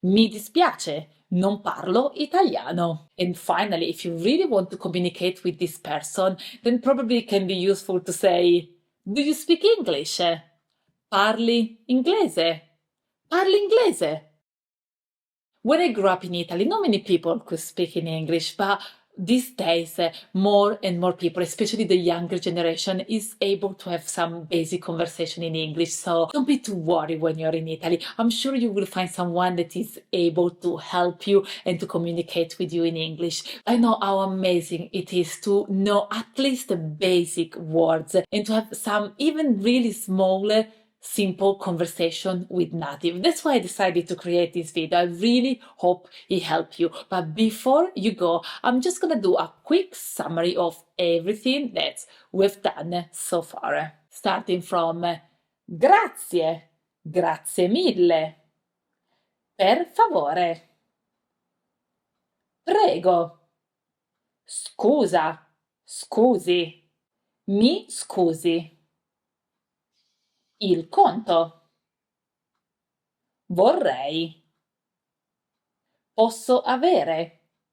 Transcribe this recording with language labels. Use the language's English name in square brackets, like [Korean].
[Italian] Mi dispiace, non parlo italiano. [English] And finally, if you really want to communicate with this person, then probably it can be useful to say, do you speak English? [Italian] Parli inglese? Parli inglese? [English] When I grew up in Italy, not many people could speak in English, but these days, more and more people, especially the younger generation, is able to have some basic conversation in English. So don't be too worried when you're in Italy. I'm sure you will find someone that is able to help you and to communicate with you in English. I know how amazing it is to know at least the basic words and to have some even really small simple conversation with native. That's why I decided to create this video. I really hope it helped you. But before you go, I'm just gonna do a quick summary of everything that we've done so far. Starting from [Italian] grazie, grazie mille, per favore, prego, scusa, scusi, mi scusi, il conto, vorrei, posso avere,